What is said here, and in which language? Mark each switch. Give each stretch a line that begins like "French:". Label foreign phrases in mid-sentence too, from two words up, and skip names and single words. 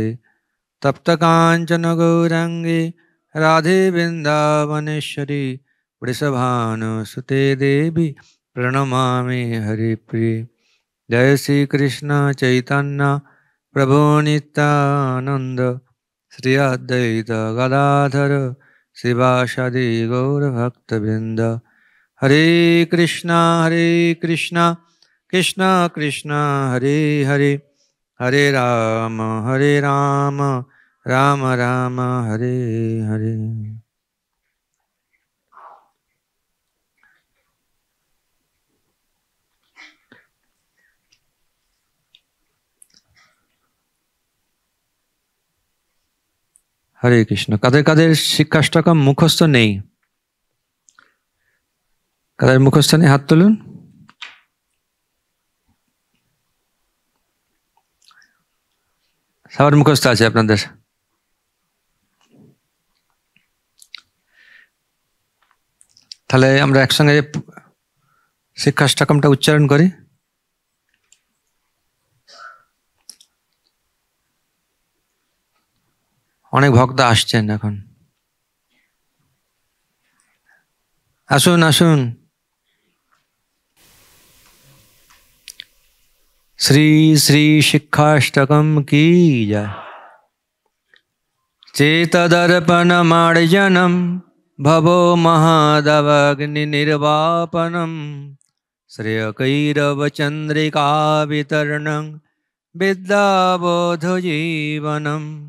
Sanskrit: तप्त कांचन गौरांगी राधे वृंदावनेश्वरी वृषभानुसुते देवी प्रणमामि हरिप्रिये। जय श्री कृष्ण चैतन्य प्रभु नित्यानंद श्री अद्वैत गदाधर शिवासादि गौरभक्तवृंद। हरे कृष्णा कृष्ण कृष्ण हरे हरे हरे राम राम राम हरे हरे। हरे कृष्ण।
Bangla: কাদের কাদের শিক্ষাষ্টকম মুখস্থ নেই? কাদের মুখস্থ নেই হাত তুলুন। সবার মুখস্থ আছে আপনাদের? তাহলে আমরা একসঙ্গে শিক্ষাষ্টকমটা উচ্চারণ করি। অনেক ভক্ত আসছেন এখন, আসুন আসুন।
Hindi: श्री श्री शिक्षाष्टकम की जय।
Sanskrit: चेतदर्पण मार्जनम भवो महादवग्नि निर्वापनम श्रेयकैरव चंद्रिका वितरणं विद्याबोध जीवनम